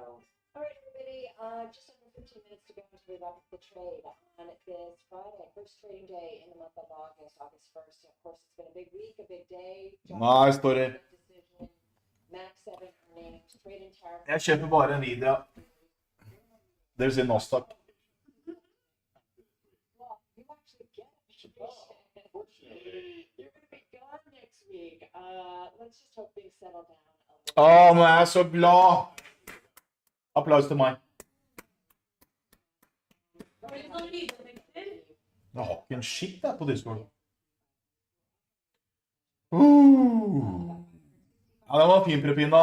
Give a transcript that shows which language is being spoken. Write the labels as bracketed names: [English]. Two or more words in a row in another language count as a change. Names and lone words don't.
[English] All right, everybody, just under 15 minutes to go until we wrap up the trade on this Friday, first trading day in the month of August, August 1st. Of course, it's been a big week, a big day. [Norwegian] Nei, story. [English] Max 7 earnings, trade and tariff. [Norwegian] Jeg kjøper bare en video. Dere sier Nasdaq. [English] You're going to be gone next week. Let's just hope things settle down a little. [Norwegian] Nå er jeg så glad. Applaus til meg. Jeg har ikke en shit der på Discord. Ja, det var fin prepinda.